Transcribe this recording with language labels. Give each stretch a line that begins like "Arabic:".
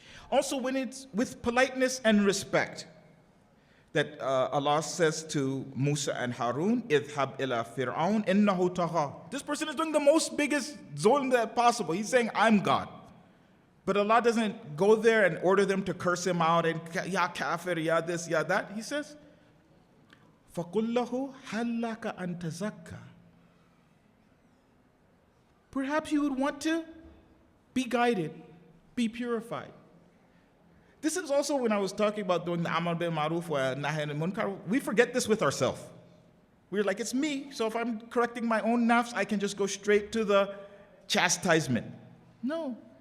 English: Also, when it's with politeness and respect, that Allah says to Musa and Harun,
Arabic: "Idhab ila Fir'aun innahu tagha."
English: This person is doing the most biggest zulm that possible. He's saying, "I'm God." But Allah doesn't go there and order them to curse him out and, "Ya kafir, ya this, ya that."
Arabic: He says, فَقُلْ لَهُ هَلْ لَكَ أَن تَزَكَّى.
English: Perhaps you would want to be guided, be purified. This is also when I was talking about doing the Amr bil Ma'ruf wa Nahy anil Munkar. We forget this with ourselves. We're like, it's me, so if I'm correcting my own nafs, I can just go straight to the chastisement. No.